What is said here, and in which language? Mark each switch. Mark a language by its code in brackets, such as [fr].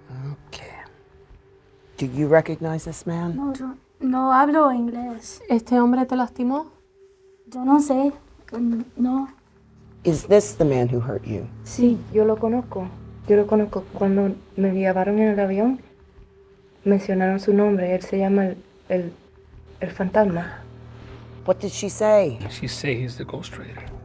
[en] Okay. Do you recognize this man? [es] No, yo no hablo inglés. ¿Este hombre te lastimó? Yo no sé. No. [en] Is this the man who hurt you? [es] Sí, yo lo conozco. Yo lo conozco. Cuando me llevaron en el avión, mencionaron su nombre. Él se llama el fantasma. [en] What did she say? She say he's the ghost trader.